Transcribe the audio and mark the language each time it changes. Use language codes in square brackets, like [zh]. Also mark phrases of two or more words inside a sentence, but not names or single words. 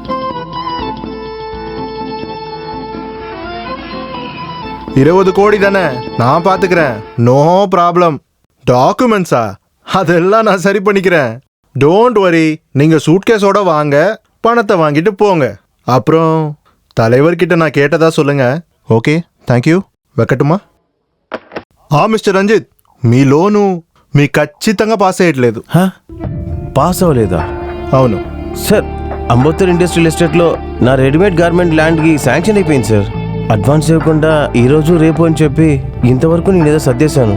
[ta] 20 கோடி தானே, நான் பாத்துக்கிறேன். [en] no problem. [ta] டாக்குமெண்ட்ஸா? அதெல்லாம் நான் சரி பண்ணிக்கிறேன். [en] don't worry. [ta] நீங்க சூட்கேஸோட வாங்க, பணத்தை வாங்கிட்டு போங்க. அப்புறம் தலைவர்கிட்ட நான் கேட்டதா சொல்லுங்க. [te] ఓకే, [en] thank you. [te] వెక్కటమ్మా. మిస్టర్ రంజిత్, మీ లోను మీ ఖచ్చితంగా పాస్ అయ్యట్లేదు. పాస్ అవ్వలేదా? అవును సార్, అంబోత్తర్ [en] industrial estateలో [te] నా [en] readymade garment [te] ల్యాండ్కి శాంక్షన్ అయిపోయింది సార్. అడ్వాన్స్ ఇవ్వకుండా ఈరోజు రేపు అని చెప్పి ఇంతవరకు నేను ఏదో సర్దేశాను.